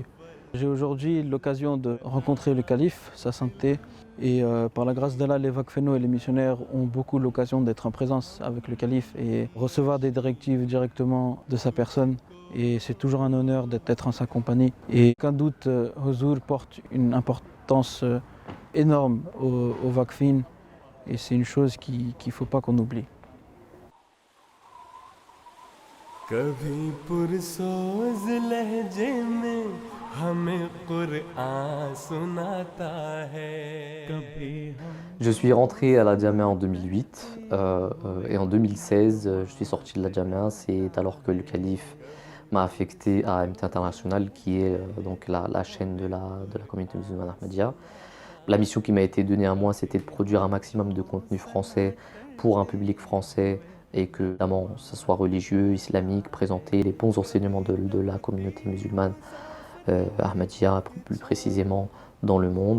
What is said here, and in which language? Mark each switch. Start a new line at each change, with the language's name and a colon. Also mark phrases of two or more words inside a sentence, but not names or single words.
French: J'ai aujourd'hui l'occasion de rencontrer le calife, sa sainteté, et par la grâce d'Allah, les Wakfeno et les missionnaires ont beaucoup l'occasion d'être en présence avec le calife et recevoir des directives directement de sa personne. Et c'est toujours un honneur d'être en sa compagnie. Et aucun doute, Huzur porte une importance énorme au Wakfin, et c'est une chose qu'il ne faut pas qu'on oublie.
Urdu: کبھی پرسوز لہجے میں ہمیں قرآن سناتا ہے کبھی
French: Je suis rentré à la Jamia en 2008 et en 2016 je suis sorti de la Jamia. C'est alors que le calife m'a affecté à AMT International, qui est donc la chaîne de la communauté musulmane Ahmadiyya. La mission qui m'a été donnée à moi, c'était de produire un maximum de contenu français pour un public français, et que notamment ce soit religieux, islamique, présenter les bons enseignements de la communauté musulmane Ahmadiyya, plus précisément dans le monde.